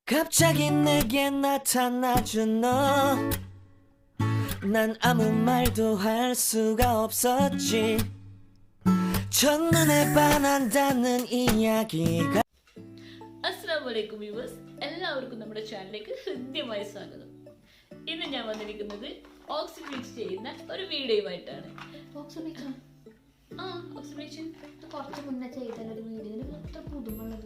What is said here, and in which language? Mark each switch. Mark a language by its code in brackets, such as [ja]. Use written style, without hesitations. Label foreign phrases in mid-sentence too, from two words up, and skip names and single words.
[ko] 갑자기 내게 나타나준 너 난 아무 말도 할 수가 없었지 첫눈에 반한다는 이야기가 [ml] അസ്സലാമു വ്യൂവേഴ്സ് എല്ലാവർക്കും നമ്മുടെ ചാനലിലേക്ക് ഹൃദ്യമായ സ്വാഗതം. ഇന്ന് ഞാൻ വന്നിരിക്കുന്നത് ഓക്സിബ്ലീച്ച് ചെയ്യുന്ന ഒരു വീഡിയോയുമായിട്ടാണ്. ഓക്സിബ്ലീച്ച് കുറച്ച് മുന്നേ ചെയ്ത ഒരു വീഡിയോയിൽ എത്ര പുതുമുള്ളത്.